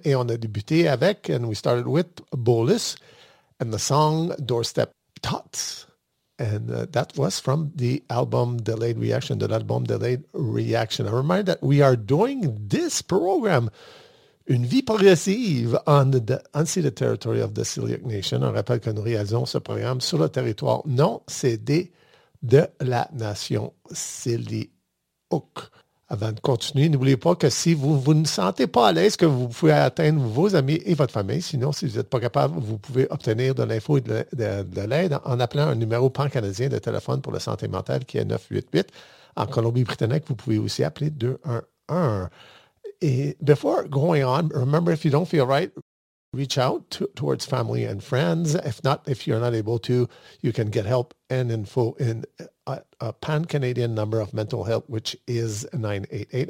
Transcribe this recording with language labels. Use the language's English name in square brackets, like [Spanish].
[French] Et on a débuté avec, [English] and we started with, Bolus, and the song Doorstep Tots. And that was from the album Delayed Reaction, A reminder that we are doing this program, Une Vie Progressive, on the territory of the Celiac Nation. [French] On rappelle que nous réalisons ce programme sur le territoire non cédé de la nation Celiac. Avant de continuer, n'oubliez pas que si vous ne sentez pas à l'aise, que vous pouvez atteindre vos amis et votre famille. Sinon, si vous n'êtes pas capable, vous pouvez obtenir de l'info et de l'aide en appelant un numéro pan-canadien de téléphone pour la santé mentale qui est 988. En Colombie-Britannique, vous pouvez aussi appeler 211. [English] Et before going on, remember, if you don't feel right, reach out towards family and friends. If not, if you're not able to, you can get help and info in a pan-Canadian number of mental health, which is 988.